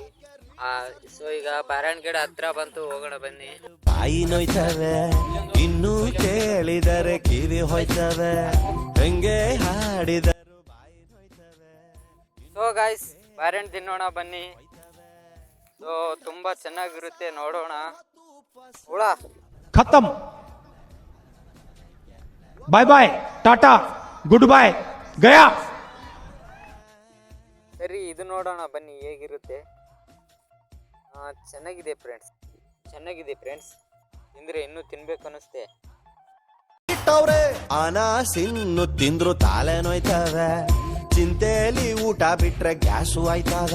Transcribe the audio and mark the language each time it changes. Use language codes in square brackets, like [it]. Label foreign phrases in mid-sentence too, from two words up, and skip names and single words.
[kn] ಸೊ ಈಗ ಬಾಳೆಹಣ್ಣು ಗಿಡ ಹತ್ರ ಬಂತು, ಹೋಗೋಣ ಬನ್ನಿ. ಬಾಯಿ ನೋಯ್ತವೆ ಇನ್ನು ಕೇಳಿದರೆ ಕಿವಿ ಹೋಯ್ತವೆ, ಹೆಂಗೆ ಹಾಡಿದರು ಬಾಯಿ ನೋಯ್ತವೆ. [en] so guys [kn] ಬಾಳೆಹಣ್ಣು ತಿನ್ನೋಣ ಬನ್ನಿ. ಸೊ ತುಂಬಾ ಚೆನ್ನಾಗಿರುತ್ತೆ, ನೋಡೋಣ. [hi] खत्म, [en] bye bye, [hi] टाटा, [en] good bye, [hi] गया. [kn] ಸರಿ, ಇದು ನೋಡೋಣ ಬನ್ನಿ ಹೇಗಿರುತ್ತೆ. ಚೆನ್ನಾಗಿದೆ ಫ್ರೆಂಡ್ಸ್. ತಿಂದ್ರೆ ಇನ್ನೂ ತಿನ್ಬೇಕು ಅನಿಸ್ತೆ. ಅನಾಸಿನ್ನು ತಿಂದ್ರು ತಾಲೆ ನೋಯ್ತವೆ, ಚಿಂತೆಲಿ ಊಟ ಬಿಟ್ರೆ ಗ್ಯಾಸು ಆಯ್ತದ.